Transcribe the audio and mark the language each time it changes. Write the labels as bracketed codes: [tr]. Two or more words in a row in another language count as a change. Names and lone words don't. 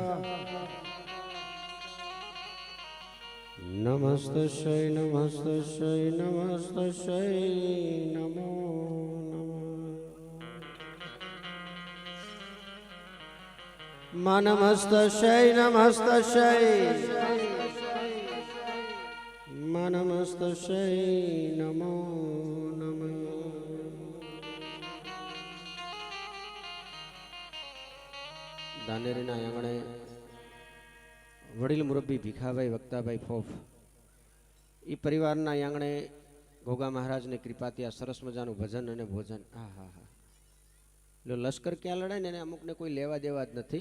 [sa] नमस्तस्यै नमस्तस्यै नमस्तस्यै नमो मा नमस्तस्यै नमस्तस्यै मा नमस्तस्यै नमो नमः। [gu] દાનેરીના આંગણે વડીલ મુરબ્બી ભીખાભાઈ વક્તાભાઈ ફોફ એ પરિવારના આંગણે ગોગા મહારાજની કૃપાથી આ સરસ મજાનું ભજન અને ભોજન હા હા હા લશ્કર ક્યાં લડાય ને એને અમુકને કોઈ લેવા દેવા જ નથી.